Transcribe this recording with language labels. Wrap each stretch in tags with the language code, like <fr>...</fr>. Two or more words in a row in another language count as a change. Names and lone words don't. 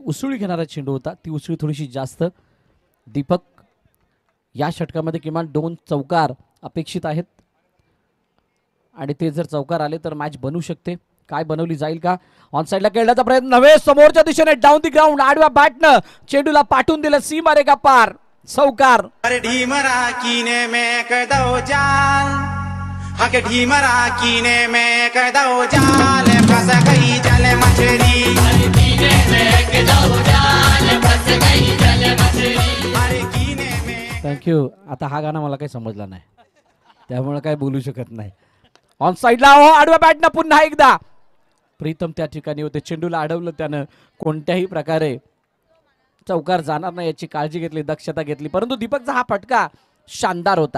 <mr>उसळी घेणारा चेंडू होता, ती उसळी थोडीशी जास्त. दीपक या षटकामध्ये किमान 2 चौकार अपेक्षित आहेत आणि ते जर चौकार आले तर मॅच बनू शकते. काय बनवली जाईल का. ऑन साइडला खेळण्याचा प्रयत्न नव्हे, समोरच्या दिशेने</mr> <en>down the ground</en> <mr>आडव्या बॅटनं चेंडूला पाठवून दिलं. सीमारेखा पार. चौकार.</mr> <hi>ढीमरा कीने में कदो जाल, हके ढीमरा कीने में कदो जाल, फंस गई जल मछली, कीने में कदो जाल, फंस गई जल मछली, अरे कीने में.</hi> <mr>थँक्यू. आता हा गाणं मला काही समजला नाही त्यामुळे काय बोलू शकत नाही. ऑन साइडला आडव्या बॅटनं पुन्हा एकदा प्रीतम त्या ठिकाणी होते. चेंडूला अडवलं त्यानं. कोणत्याही प्रकारे चौकार जाणार नाही याची काळजी घेतली, दक्षता घेतली, परंतु दीपकचा हा फटका शानदार होता.</mr>